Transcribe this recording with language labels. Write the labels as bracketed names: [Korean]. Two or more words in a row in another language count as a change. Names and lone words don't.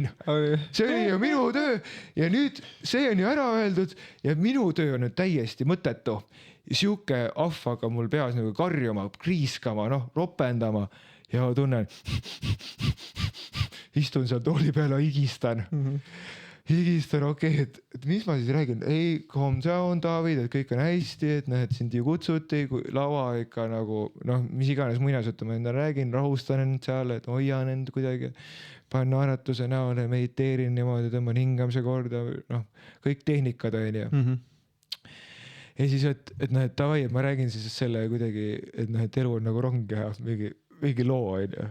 [Estonian] See oli ju minu töö ja nüüd see on ju ära öeldud ja minu töö on nüüd täiesti mõttetu. Siuke ahvaga mul peas nagu karjuma, kriiskama, ropendama ja tunnen, istun seal tooli peale, higistan. Higistan, okei, et mis ma siis räägin? Ei, [English] calm down, David, [Estonian] et kõik on hästi, et sind ju kutsuti, kui lava ikka nagu, mis iganes muinasjutu ma enda räägin, rahustan end seal, et hoian end kuidagi, panen naeratuse näole, mediteerin niimoodi, tõmban hingamise korda, kõik tehnikad on ju. Ja siis, et davai, et ma räägin siis selle kuidagi, et elu on nagu rong ja mingi loo on ju.